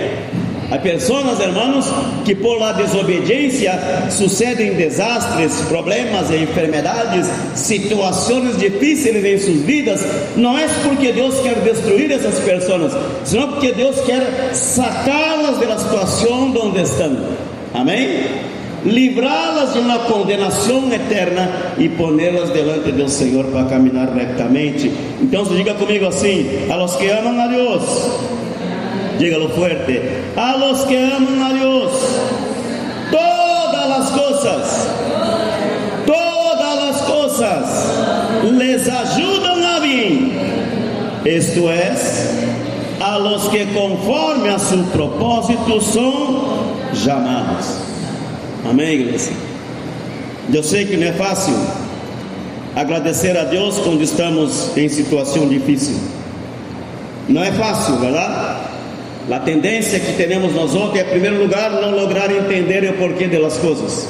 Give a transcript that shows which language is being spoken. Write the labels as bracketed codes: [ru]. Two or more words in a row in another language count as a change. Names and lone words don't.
[pt] Há pessoas, irmãos, que por la desobediência sucedem desastres, problemas, enfermidades, situações difíceis em suas vidas. Não é porque Deus quer destruir essas pessoas, senão porque Deus quer sacá-las da situação onde estão. Amém? Livrá-las de uma condenação eterna e pô-las delante do Senhor para caminhar retamente. Então, diga comigo assim: [es] a los que [pt] amam a Deus, [es] dígalo fuerte, a los que aman a Dios, todas las cosas les ayudan a bien, esto es, a los que conforme a su propósito son llamados. [pt] Amém, igreja? Eu sei que não é fácil agradecer a Deus quando estamos em situação difícil. Não é fácil, verdade? A tendência que temos nós outros é, em primeiro lugar, não lograr entender o porquê das coisas.